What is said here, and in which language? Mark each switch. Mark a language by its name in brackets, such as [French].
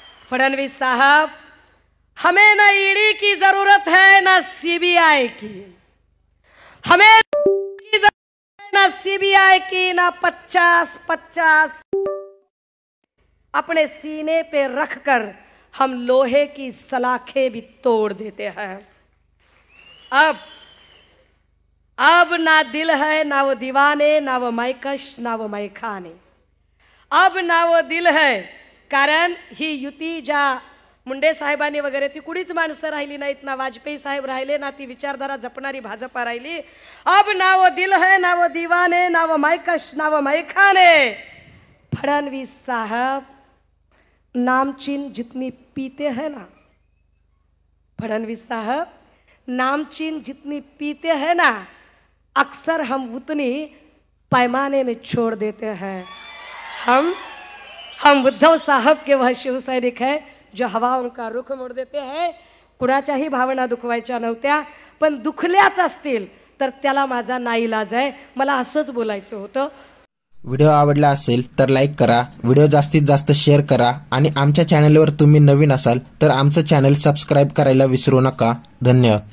[Hindi] फडणवीस साहब, हमें न ईडी की जरूरत है न सीबीआई की, हमें ना सीबीआई की, ना 50-50 अपने सीने पे रखकर हम लोहे की सलाखें भी तोड़ देते हैं. अब ना दिल है, ना वो दीवाने, ना वो मैकश, ना वो मैखाने. अब ना वो दिल है, [Marathi] कारण ही युती ज्या मुंडे साहेबांनी वगैरे ती कुणीच माणसं राहिली नाहीत, ना वाजपेयी साहेब राहिले, ना ती विचारधारा जपणारी भाजपा राहिली. [Hindi] अब ना वो दिल है, ना वो दीवाने, ना वो मैकश, ना वो मैखाने. फडणवीस साहब, नामचीन जितनी पीते हैं ना, फडणवीस साहब, नामचीन जितनी पीते हैं ना, अक्सर हम उतनी पैमाने में छोड़ देते हैं. हम उद्धव साहब के वह शिव सैनिक है जो हवाओं का रुख मोड देते हैं. [Marathi] कुणाच्याही भावना दुखवायच्या नव्हत्या, पण दुखल्याच असतील तर त्याला माझा नाईलाज आहे. मला असंच बोलायचं होतं. व्हिडिओ आवडला असेल तर लाईक करा, व्हिडिओ जास्तीत जास्त शेअर करा आणि आमच्या चॅनलवर तुम्ही नवीन असाल तर आमचं चॅनल सबस्क्राईब करायला विसरू नका. धन्यवाद.